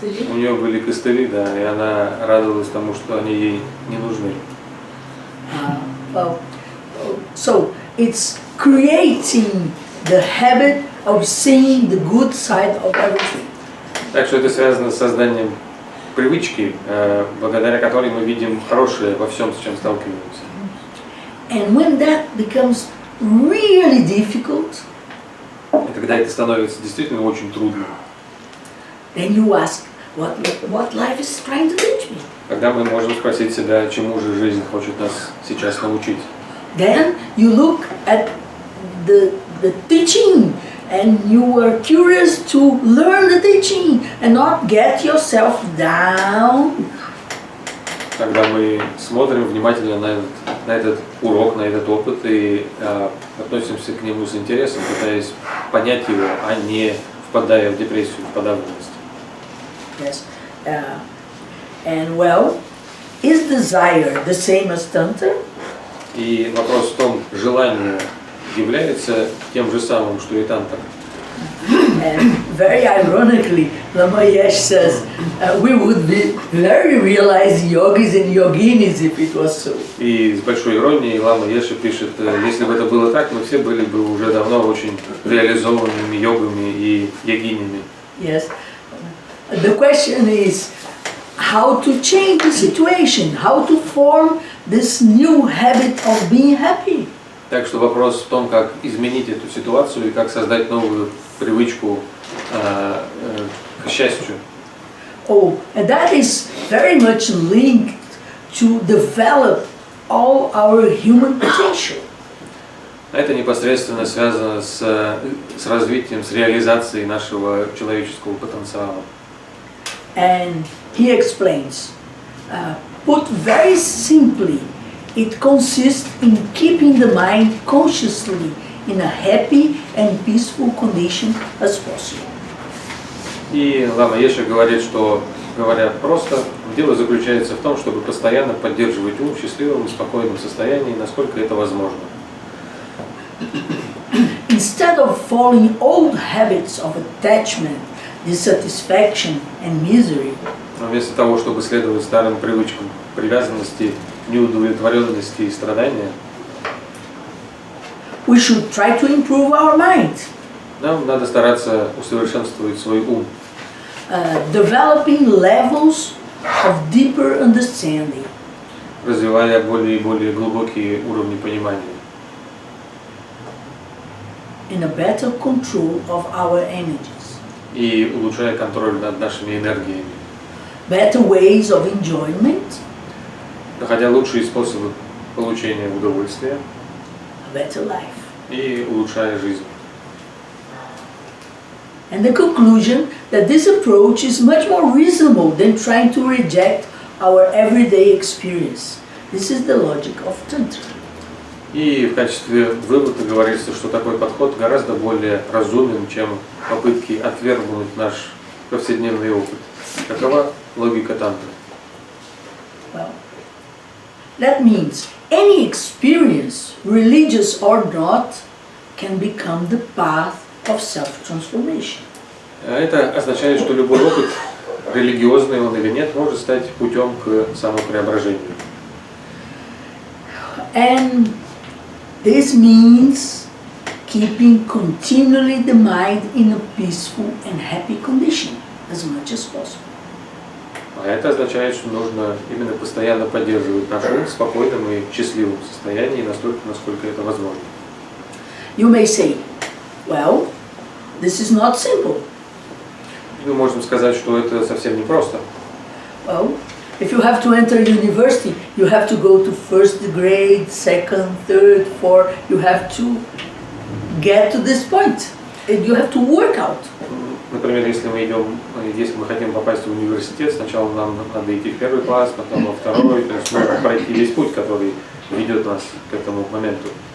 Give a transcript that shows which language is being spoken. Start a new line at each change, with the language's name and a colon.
Russian: У нее были костыли, да, и она радовалась тому, что они ей не нужны.
English: Well, so it's creating the habit of seeing the good side of everything.
Russian: Так что это связано с созданием привычки, благодаря которой мы видим хорошее во всем, с чем сталкиваемся.
English: And when that becomes really difficult,
Russian: И когда это становится действительно очень трудно,
English: then you ask, what life is trying to teach me?
Russian: тогда мы можем спросить себя, чему же жизнь хочет нас сейчас научить.
English: Then you look at the teaching, and you are curious to learn the teaching and not get yourself down.
Russian: Когда мы смотрим внимательно на этот урок, на этот опыт и относимся к нему с интересом, пытаясь понять его, а не впадая в депрессию, в подавленность.
English: Yes, and well, is desire the same as Tantra?
Russian: И вопрос в том, желание является тем же самым, что и тантра.
English: And very ironically, Lama Yesh says, we would be very realized yogis and yoginis if it was so.
Russian: И с большой иронией Лама Еша пишет, если бы это было так, мы все были бы уже давно очень реализованными йогами и йогинями.
English: Yes. The question is how to change the situation, how to form this new habit of being happy.
Russian: Так что вопрос в том, как изменить эту ситуацию и как создать новую привычку к счастью.
English: Oh, and that is very much linked to develop all our human potential.
Russian: Это непосредственно связано с развитием, с реализацией нашего человеческого потенциала.
English: And he explains, put very simply, it consists in keeping the mind consciously in a happy and peaceful condition as possible.
Russian: И Лама Еша говорит, что, говоря просто, дело заключается в том, чтобы постоянно поддерживать ум в счастливом и спокойном состоянии, насколько это возможно.
English: Instead of following old habits of attachment, dissatisfaction and misery,
Russian: Вместо того, чтобы следовать старым привычкам привязанности, неудовлетворенности и страдания,
English: we should try to improve our mind,
Russian: нам надо стараться усовершенствовать свой ум,
English: developing levels of deeper understanding,
Russian: развивая более и более глубокие уровни понимания
English: and a better control of our energies,
Russian: и улучшая контроль над нашими энергиями,
English: better ways of enjoyment,
Russian: находя лучшие способы получения удовольствия
English: a better life.
Russian: и улучшая жизнь.
English: And the conclusion that this approach is much more reasonable than trying to reject our everyday experience. This is the logic of Tantra.
Russian: И в качестве вывода говорится, что такой подход гораздо более разумен, чем попытки отвергнуть наш повседневный опыт. Какова логика тантры?
English: Well, that means any experience, religious or not, can become the path of self-transformation.
Russian: Это означает, что любой опыт, религиозный он или нет, может стать путем к самопреображению.
English: And this means keeping continually the mind in a peaceful and happy condition as much as possible.
Russian: А это означает, что нужно именно постоянно поддерживать наш ум в спокойном и счастливом состоянии, настолько, насколько это возможно.
English: You may say, well, this is not simple.
Russian: Мы можем сказать, что это совсем непросто.
English: Well, if you have to enter university, you have to go to first grade, second, third, fourth. You have to get to this point. And you have to work out.
Russian: Например, если мы хотим попасть в университет, сначала нам надо идти в первый класс, потом во второй, то есть нужно пройти весь путь, который ведет нас к этому моменту.